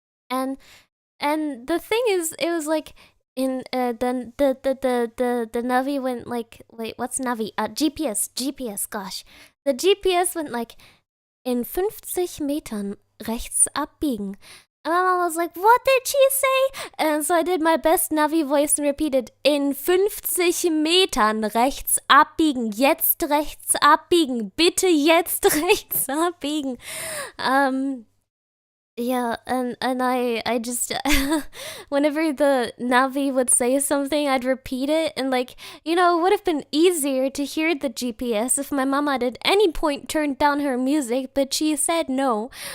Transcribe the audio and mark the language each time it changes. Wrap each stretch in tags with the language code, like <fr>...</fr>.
<en>And the thing is, it was like in the navi went like, wait, what's navi? GPS. Gosh, the GPS went like,</en> <de>in 50 Metern rechts abbiegen.</de> <en>And my mom was like, what did she say? And so I did my best Navi voice and repeated,</en> <de>in 50 Metern rechts abbiegen, jetzt rechts abbiegen, bitte jetzt rechts abbiegen.</de> <en>Yeah, and I just whenever the Navi would say something, I'd repeat it, and it would have been easier to hear the GPS if my mama at any point turned down her music, but she said no.</en>